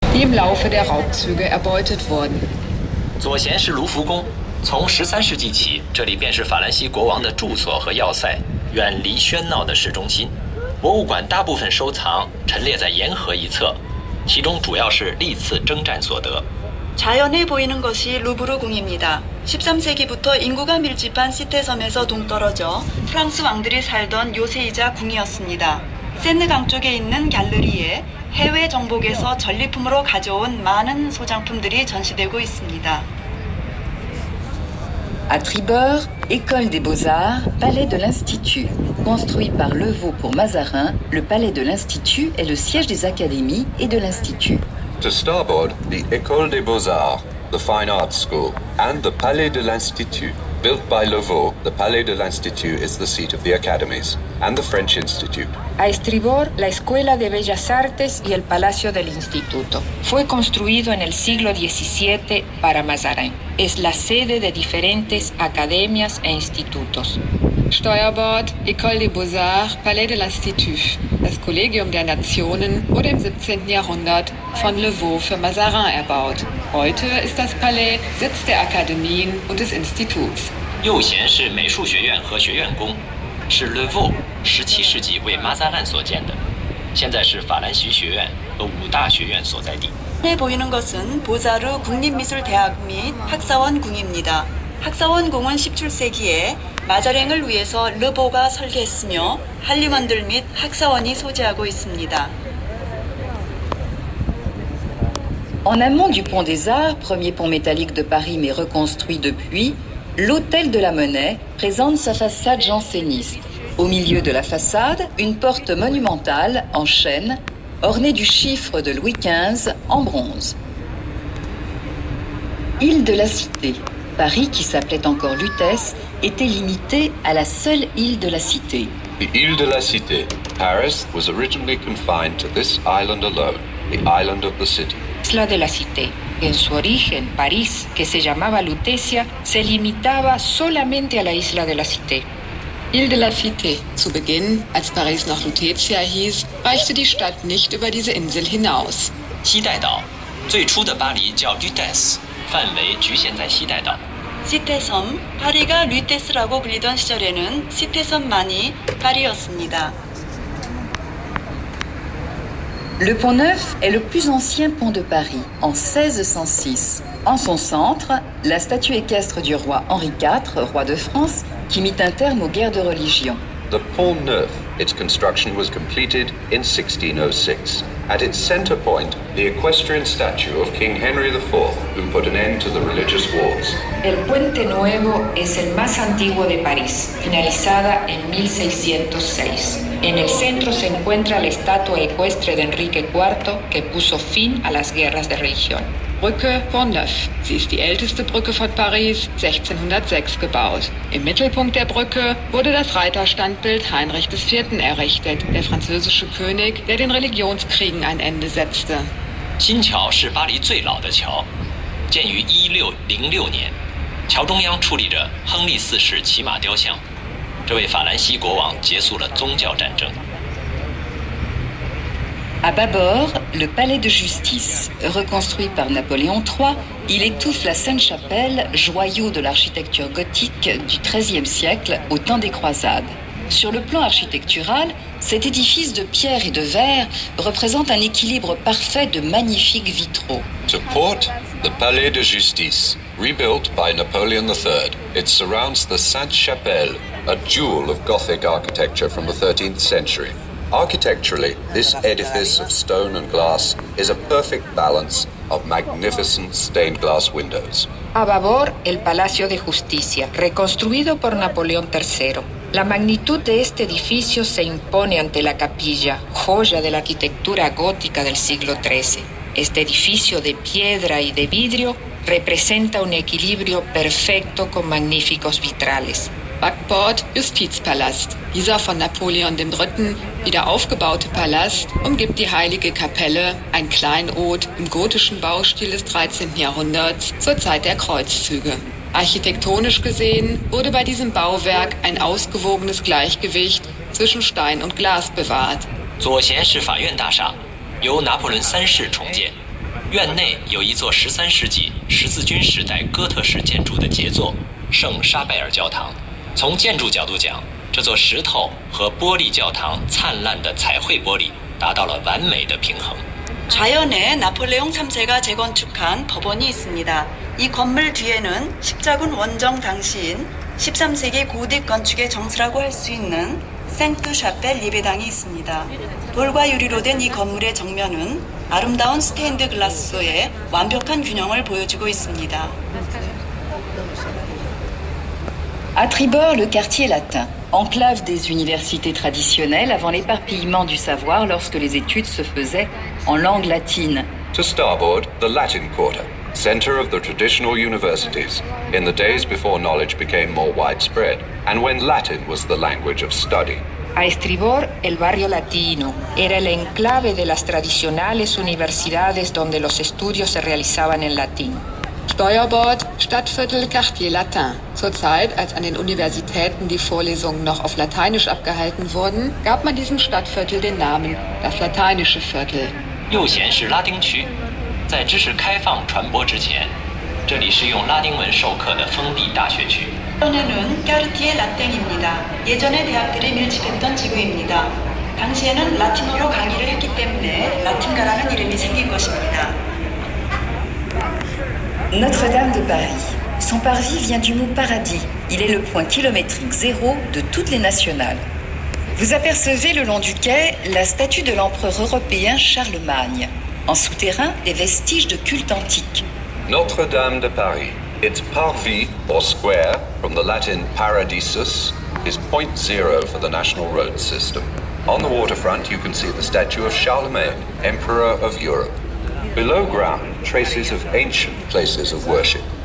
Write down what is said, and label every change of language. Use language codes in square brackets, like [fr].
[de] die im Laufe der Raubzüge erbeutet wurden. [zh] 左贤是卢浮宫，从13世纪起，这里便是法兰西国王的住所和要塞，远离喧闹的市中心。博物馆大部分收藏陈列在沿河一侧，其中主要是历次征战所得。 [ko] 자연에 보이는 것이 루브르 궁입니다. 13세기부터 인구가 밀집한 시테섬에서 동떨어져 프랑스 왕들이 살던 요새이자 궁이었습니다. 세느 강 쪽에 있는 갤러리에 해외 정복에서 전리품으로 가져온 많은 소장품들이 전시되고 있습니다. [fr] À Tribord, École des Beaux-Arts, Palais de l'Institut. Construit par Levaux pour Mazarin, le Palais de l'Institut est le siège des académies et de l'Institut. [en] To starboard, the École des Beaux-Arts, the Fine Arts School, and the Palais de l'Institut. Built by Levaux, the Palais de l'Institut is the seat of the academies, and the French Institute. [es] A estribor, la Escuela de Bellas Artes y el Palacio del Instituto. Fue construido en el siglo XVII para Mazarin. Es la sede de diferentes academias e institutos. [de] Steuerbord, École des Beaux-Arts, Palais de l'Institut. Das Kollegium der Nationen wurde im 17. Jahrhundert von Levaux für Mazarin erbaut. Heute ist das Palais Sitz der Akademien und des Instituts. [zh] 右贤是美术学院和学院宫，是 Levaux 17世纪为马扎兰所建的，现在是法兰西学院和五大学院所在地。 [ko] 에 보이는 것은 보자르 국립미술대학 및 학사원궁입니다. 학사원궁은 17세기에 마자랭을 위해서 르보가 설계했으며 한림원들 및 학사원이 소재하고 있습니다. [fr] En amont du pont des Arts, premier pont métallique de Paris mais reconstruit depuis, l'hôtel de la Monnaie présente sa façade janséniste. Au milieu de la façade, une porte monumentale en chêne, ornée du chiffre de Louis XV en bronze. Île de la Cité. Paris, qui s'appelait encore Lutèce, était limité à la seule île de la Cité. [en] The Île de la Cité, Paris, was originally confined to this island alone, the island of the city. [es] Isla de la Cité. En su origen, París, que se llamaba Lutetia, se limitaba solamente a la Isla de la Cité. [de] Ile de la Cité. Zu Beginn, als Paris noch Lutetia hieß, reichte die Stadt nicht über diese Insel hinaus. [zh] 西带岛，最初的巴黎叫 Lutèce， 范围局限在西带岛。 [ko] 시테섬, 파리가 류테스라고 불리던 시절에는 시테섬만이 파리였습니다. [fr] Le Pont Neuf est le plus ancien pont de Paris, en 1606. En son centre, la statue équestre du roi Henri IV, roi de France, qui mit un terme aux guerres de religion. [en] The Pont Neuf, its construction was completed in 1606. At its center point, the equestrian statue of King Henry IV, who put an end to the religious wars. [es] El Puente Nuevo es el más antiguo de París, finalizada en 1606. En el centro se encuentra la estatua ecuestre de Enrique IV, que puso fin a las guerras de religión. [de] Brücke Pont-Neuf. Sie ist die älteste Brücke von Paris, 1606 gebaut. Im Mittelpunkt der Brücke wurde das Reiterstandbild Heinrich IV. Errichtet, der französische König, der den Religionskriegen ein Ende setzte. [zh] 新桥是巴黎最老的桥，建于1606年。桥中央矗立着亨利四世骑马雕像，这位法兰西国王结束了宗教战争。 [fr] À bâbord, le palais de justice. Reconstruit par Napoléon III, il étouffe la Sainte-Chapelle, joyau de l'architecture gothique du XIIIe siècle au temps des croisades. Sur le plan architectural, cet édifice de pierre et de verre représente un équilibre parfait de magnifiques vitraux. [en] To port, the Palais de Justice, rebuilt by Napoleon III. It surrounds the Sainte-Chapelle, a jewel of Gothic architecture from the 13th century. Architecturally, this edifice of stone and glass is a perfect balance of magnificent stained glass windows. [es] A babor, el Palacio de Justicia, reconstruido por Napoleón III. La magnitud de este edificio se impone ante la capilla, joya de la arquitectura gótica del siglo XIII. Este edificio de piedra y de vidrio representa un equilibrio perfecto con magníficos vitrales. [de] Backbord Justizpalast. Dieser von Napoleon III. Wieder aufgebaute Palast umgibt die heilige Kapelle, ein Kleinod im gotischen Baustil des 13. Jahrhunderts zur Zeit der Kreuzzüge. Architektonisch gesehen wurde bei diesem Bauwerk ein ausgewogenes Gleichgewicht zwischen Stein und Glas bewahrt. [zh] 左贤是法院大厦，由拿破仑3世重建。院内有一座13世纪十字军时代哥特式建筑的杰作圣沙贝尔教堂。从建筑角度讲，这座石头和玻璃教堂灿烂的彩绘玻璃达到了完美的平衡。 [ko] 자연에 나폴레옹 3세가 재건축한 법원이 있습니다. 이 건물 뒤에는 십자군 원정 당시인 13세기 고딕 건축의 정수라고 할 수 있는 생트 샤펠 예배당이 있습니다. 돌과 유리로 된 이 건물의 정면은 아름다운 스테인드 글라스의 완벽한 균형을 보여주고 있습니다. [fr] À tribord, le quartier latin, enclave des universités traditionnelles avant l'éparpillement du savoir lorsque les études se faisaient en langue latine. [en] To starboard, the Latin Quarter, center of the traditional universities, in the days before knowledge became more widespread, and when Latin was the language of study. [es] A estribor, el barrio latino era el enclave de las tradicionales universidades donde los estudios se realizaban en latín. [de] Steuerbord, Stadtviertel Quartier Latin. Zur Zeit, als an den Universitäten die Vorlesungen noch auf Lateinisch abgehalten wurden, gab man diesem Stadtviertel den Namen das lateinische Viertel. [zh] 右贤是拉丁区，在知识开放传播之前，这里是用拉丁文授课的封闭大学区。 [ko] 이번에는 까르티에 라땡입니다. 예전에 대학들이 밀집했던 지구입니다. 당시에는 라틴어로 강의를 했기 때문에 라틴가라는 이름이 생긴 것입니다. [fr] Notre-Dame de Paris. Son parvis vient du mot paradis. Il est le point kilométrique zéro de toutes les nationales. Vous apercevez le long du quai la statue de l'empereur européen Charlemagne. En souterrain, des vestiges de culte antique. Notre-Dame de Paris. [en] Its parvis, or square, from the Latin paradisus, is point zero for the national road system. On the waterfront, you can see the statue of Charlemagne, Emperor of Europe. Below ground, traces of ancient places of worship.